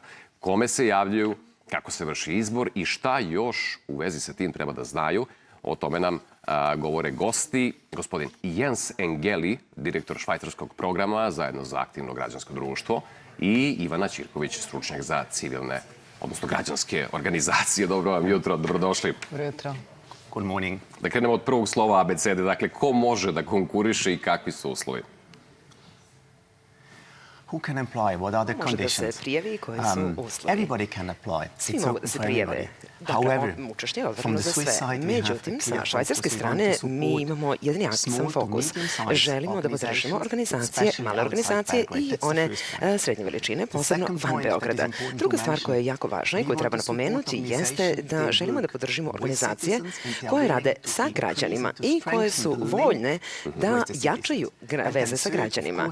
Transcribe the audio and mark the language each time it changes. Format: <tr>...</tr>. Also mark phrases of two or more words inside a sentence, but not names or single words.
<sr>Kome se javljaju, kako se vrši izbor i šta još u vezi sa tim treba da znaju. O tome nam govore gosti. Gospodin Jens Engeli, direktor švajcarskog programa zajedno za aktivno građansko društvo, i Ivana Ćirković, stručnjak za civilne, odnosno građanske organizacije. Dobro vam jutro, dobrodošli. Dobro jutro.</sr> <en>Good morning.</en> <sr>Da krenemo od prvog slova abecede. Dakle, ko može da konkuriše i kakvi su uslovi?</sr> <en>Who can apply? What are the conditions?</en> <sr>Može da se prijavi i koje su uslovi.</sr> <en>Everybody can apply.</en> <sr>Svi mogu da se prijave. Dakle, učešće je otvoreno za sve. Međutim, sa švajcarske strane mi imamo jedan jasan fokus. Želimo da podržimo organizacije, male organizacije i one srednje veličine, posebno van Beograda. Druga stvar koja je jako važna i koju treba napomenuti jeste da želimo da podržimo organizacije koje rade sa građanima i koje su voljne da jačaju veze sa građanima.</sr>